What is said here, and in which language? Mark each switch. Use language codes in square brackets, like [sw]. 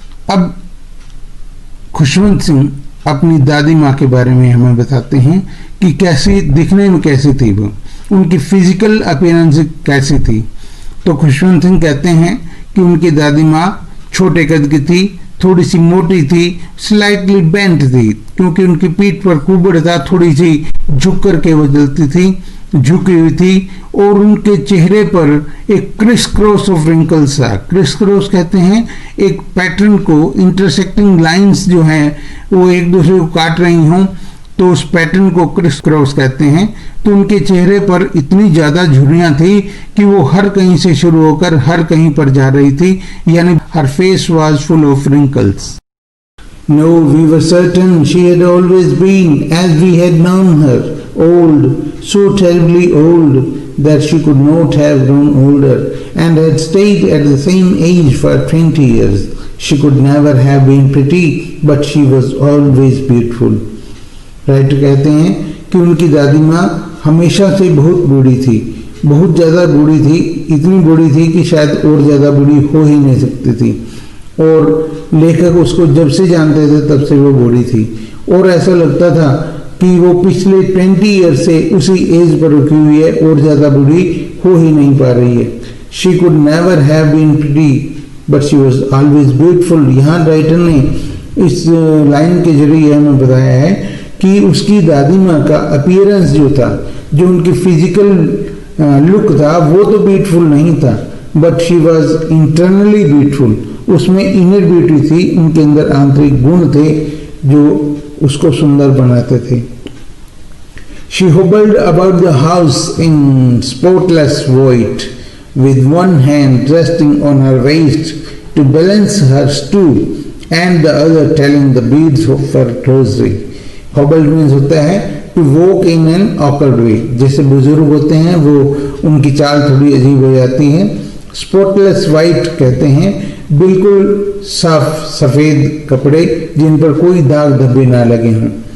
[hi] अब खुशवंत सिंह अपनी दादी माँ के बारे में हमें बताते हैं कि कैसी दिखने में कैसी थी वो, उनकी फिजिकल अपीयरेंस कैसी थी। तो खुशवंत सिंह कहते हैं कि उनकी दादी माँ छोटे कद की थी, थोड़ी सी मोटी थी, स्लाइटली बेंट थी क्योंकि उनकी पीठ पर कुबड़ था, थोड़ी सी झुक करके वो चलती थी, झुकी हुई थी। और उनके चेहरे पर एक [en] criss cross of wrinkles [hi] था। क्रिस क्रॉस कहते हैं एक पैटर्न को, इंटरसेक्टिंग लाइंस जो हैं वो एक दूसरे को काट रही हों, तो उस पैटर्न को क्रिस क्रॉस कहते हैं। तो उनके चेहरे पर इतनी ज़्यादा झुर्रियाँ थी कि वो हर कहीं से शुरू होकर हर कहीं पर जा रही थी, यानी [en] हर face was full of wrinkles. No, we were certain she had always been, as we had known her, old, so terribly old that she could not have grown older, and had stayed at the same age for 20 years. She could never have been pretty, but she was always beautiful. [hi] Writer कहते हैं कि उनकी दादी माँ हमेशा से बहुत बूढ़ी थी, बहुत ज़्यादा बूढ़ी थी, इतनी बूढ़ी थी कि शायद और ज़्यादा बूढ़ी हो ही नहीं सकती थी। और लेखक उसको जब से जानते थे तब से वो बूढ़ी थी और ऐसा लगता था कि वो पिछले 20 ईयर से उसी एज पर रुकी हुई है और ज़्यादा बूढ़ी हो ही नहीं पा रही है। [en] She could never have been pretty but she was always beautiful. [hi] यहाँ राइटर ने इस लाइन के जरिए हमें बताया है कि उसकी दादी माँ का अपीयरेंस जो था, जो उनकी फिजिकल लुक था, वो तो ब्यूटीफुल नहीं था, [en] But she was internally beautiful. [hi] उसमें इनर ब्यूटी थी, उनके अंदर आंतरिक गुण थे जो उसको सुंदर बनाते थे। [en] She hobbled about the house in spotless white, with one hand resting on her waist to balance her stool, and the other telling the beads of her rosary. Hobbled means [hi] होता है [en] to walk in an awkward way. [hi] जैसे बुजुर्ग होते हैं वो उनकी चाल थोड़ी अजीब हो जाती है. Spotless white कहते हैं बिल्कुल साफ सफेद कपड़े जिन पर कोई दाग धब्बे ना लगे हों.